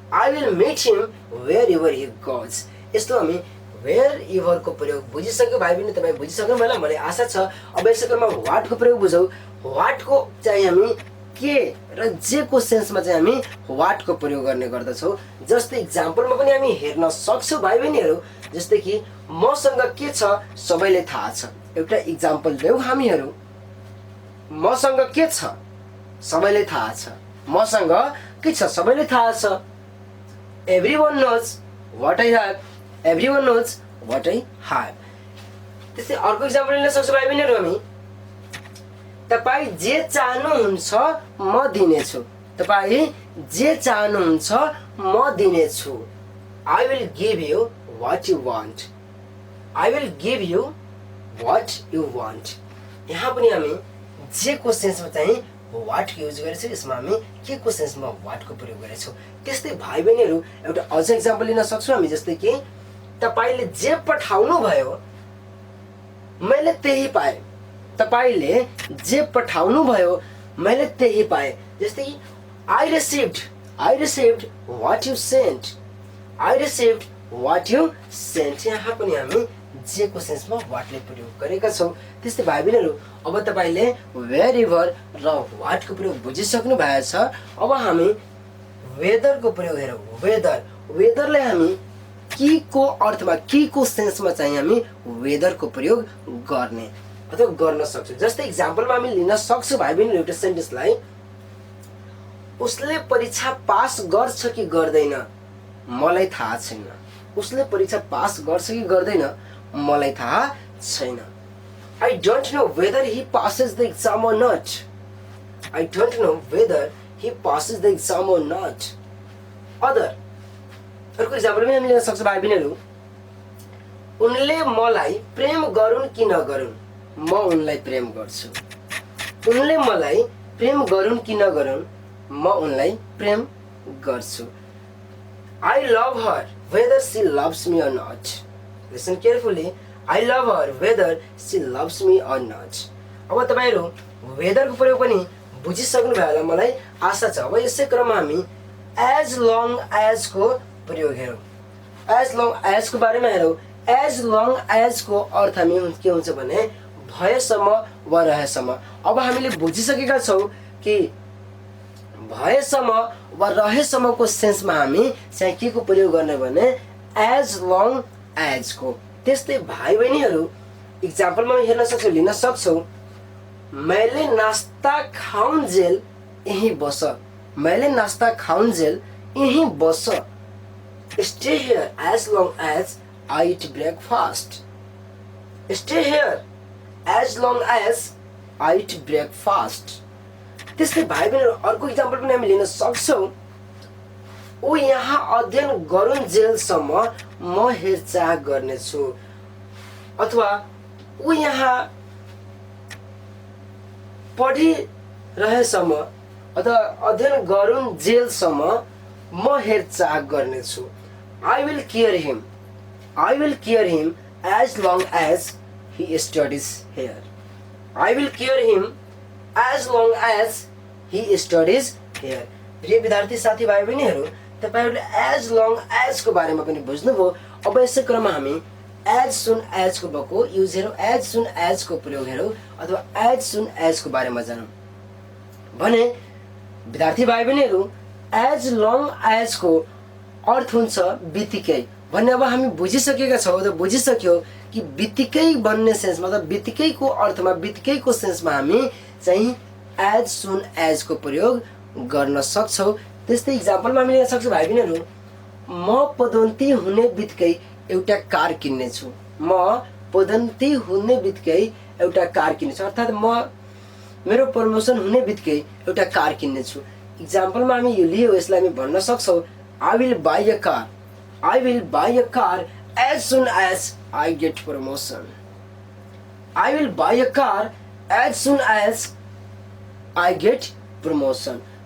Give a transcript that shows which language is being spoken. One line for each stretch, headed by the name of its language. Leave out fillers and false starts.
English: I will met him wherever he goes.
Nepali: यस्तो हामी where ever को प्रयोग बुझिसक्यो भाइ बहिनी। तपाई बुझिसक्नु होला मलाई आशा छ। अब यसै क्रममा व्हाट को प्रयोग बुझौँ। व्हाट को चाहिँ हामी के र जे को सेन्समा चाहिँ हामी व्हाट को प्रयोग गर्ने गर्दछौँ। जस्तै इक्जाम्पलमा पनि हामी हेर्न सक्छौँ भाइ बहिनीहरू। जस्तै कि मसँग के छ सबैले थाहा छ। एउटा इक्जाम्पल देऊ हामीहरू। मसँग के छ सबैले थाहा छ। मसँग के छ सबैले थाहा छ।
English: Everyone knows what I have. Everyone knows what I have.
Nepali: त्यस्तै अर्को इक्जाम्पल लिन सक्छौँ भाइ बहिनीहरू हामी तपाईँ जे चाहनुहुन्छ म दिनेछु। तपाईँ जे चाहनुहुन्छ म दिनेछु।
English: I will give you what you want. I will give you what you want.
Nepali: यहाँ पनि हामी जे को सेन्समा चाहिँ वाट युज गरेछौँ, यसमा हामी के को सेन्समा वाटको प्रयोग गरेछौँ। त्यस्तै भाइ बहिनीहरू एउटा अझ इक्जाम्पल लिन सक्छौँ हामी, जस्तै कि तपाईँले जे पठाउनु भयो मैले त्यही पाएँ। तपाईले जे पठाउनु भयो मैले त्यही पाएँ। जस्तै कि
English: I received what you sent. I received what you sent.
Nepali: यहाँ पनि हामी जे को सेन्समा वाटले प्रयोग गरेका छौँ। त्यस्तै भाइ बहिनीहरू अब तपाईँले वेयरएभर र वाटको प्रयोग बुझिसक्नु भएको छ। अब हामी वेदरको प्रयोग हेरौँ। वेदरलाई हामी के को अर्थमा, के को सेन्समा चाहिँ हामी वेदरको प्रयोग गर्ने अथवा गर्न सक्छौँ। जस्तै इक्जाम्पलमा हामी लिन सक्छौँ भाइ बहिनी एउटा सेन्टेन्सलाई, उसले परीक्षा पास गर्छ कि गर्दैन मलाई थाहा छैन। उसले परीक्षा पास गर्छ कि गर्दैन मलाई थाहा छैन।
English: I don't know whether he passes the exam or not. I don't know whether he passes the exam or not.
Nepali: अर्को इक्जाम्पलमा हामी लिन सक्छौँ भाइ बहिनीहरू, उनले मलाई प्रेम गरून् कि नगरून् म उनलाई प्रेम गर्छु। उनले मलाई प्रेम गरून् कि नगरून् म उनलाई प्रेम गर्छु।
English: I love her whether she loves me or not. Listen carefully. I love her whether she loves me or not.
Nepali: अब तपाईहरु वेदरको प्रयोग पनि बुझिसक्नु भयो होला मलाई आशा छ। अब यसै क्रममा हामी as long as को प्रयोग हेरौँ। as long as को बारेमा हेरौँ। as long as को अर्थ हामी के हुन्छ भने भएसम्म वा रहेसम्म। अब हामीले बुझिसकेका छौँ कि भएसम्म वा रहेसम्मको सेन्समा हामी चाहिँ के को प्रयोग गर्ने भने as long as को। त्यस्तै भाइ बहिनीहरू इक्जाम्पलमा हेर्न सक्छौँ, लिन सक्छौँ, मैले नास्ता खाउन्जेल यही बस। मैले नास्ता खाउन्जेल यही बस।
English: Stay here as long as I eat breakfast. Stay here as long as I eat breakfast.
Nepali: त्यस्तै भाइ बहिनीहरू अर्को इक्जाम्पल पनि हामी लिन सक्छौँ, ऊ यहाँ अध्ययन गरुन्जेलसम्म म हेरचाह गर्नेछु। अथवा ऊ यहाँ पढिरहेसम्म अथवा अध्ययन गरुन्जेलसम्म म हेरचाह गर्नेछु।
English: I will care him. I will care him as long as he studies here. I will care him as long as he studies here.
Nepali: प्रिय विद्यार्थी साथीभाइ बहिनीहरू, तपाईहरुले as long as को बारेमा पनि बुझ्नुभयो। अब यसै क्रममा हामी as soon as को भएको युज हेरौँ, as soon as को प्रयोग हेरौँ अथवा as soon as को बारेमा जानौँ भने विद्यार्थी भाइ बहिनीहरू as long as को अर्थ हुन्छ बित्तिकै भन्ने। अब हामी बुझिसकेका छौँ त बुझिसक्यो कि बित्तिकै भन्ने सेन्समा मतलब बित्तिकैको अर्थमा बित्तिकैको सेन्समा हामी चाहिँ as soon as को प्रयोग गर्न सक्छौँ। त्यस्तै इक्जाम्पलमा हामी लिन सक्छौँ भाइ बहिनीहरू, म पदोन्नति हुने बित्तिकै एउटा कार किन्नेछु। म पदोन्नति हुने बित्तिकै एउटा कार किन्नेछु अर्थात् म मेरो प्रमोसन हुने बित्तिकै एउटा कार किन्नेछु। इक्जाम्पलमा हामी यो लियो, यसलाई हामी भन्न सक्छौँ,
English: I will buy a car. I will buy a car as soon as I get promotion. I will buy a car as soon as I get promotion.